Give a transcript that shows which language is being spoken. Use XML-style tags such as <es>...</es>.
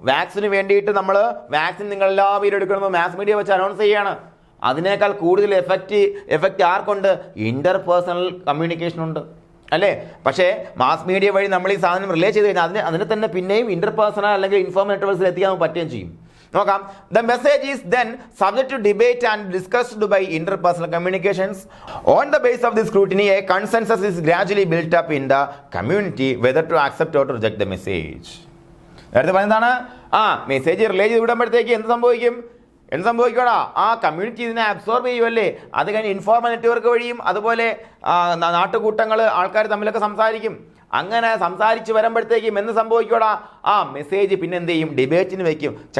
<ml>വാക്സിന് വേണ്ടിയിട്ട് നമ്മൾ വാക്സിൻ നിങ്ങൾ എല്ലാവരും എടുക്കണമെന്ന് മാസ് മീഡിയ വെച്ച് അനൗൺസ് ചെയ്യാണ്. അതിനേക്കാൾ കൂടുതൽ എഫക്റ്റ് ആർക്കുണ്ട്? ഇന്റർപേഴ്സണൽ കമ്മ്യൂണിക്കേഷൻ ഉണ്ട് അല്ലേ? പക്ഷേ മാസ് മീഡിയ വഴി നമ്മൾ ഈ സാധനം റിലേ ചെയ്ത് കഴിഞ്ഞാൽ അതിനെ തന്നെ പിന്നെയും ഇന്റർപേഴ്സണൽ അല്ലെങ്കിൽ ഇൻഫോർമൽ നെറ്റ്വർക്ക്സിൽ എത്തിക്കാൻ പറ്റുകയും ചെയ്യും. നോക്കാം.</ml> <en>The message is then subject to debate and discussed by interpersonal communications. On the basis of this scrutiny, a consensus is gradually built up in the community whether to accept or to reject the message.</en> <ml>നേരത്തെ പറഞ്ഞതാണ് message relay ചെയ്ത് വിടുമ്പോഴത്തേക്ക് എന്ത് സംഭവിക്കടാ? Community ഇതിനെ absorb ചെയ്യുമല്ലേ? അത് കഴിഞ്ഞ് informal network വഴിയും അതുപോലെ നാട്ടുകൂട്ടങ്ങൾ, ആൾക്കാർ തമ്മിലൊക്കെ സംസാരിക്കും. അങ്ങനെ സംസാരിച്ച് വരുമ്പോഴത്തേക്കും എന്ത് സംഭവിക്കോടാ? മെസ്സേജ് പിന്നെ എന്ത് ചെയ്യും? ഡിബേറ്റിന് വെക്കും.</ml>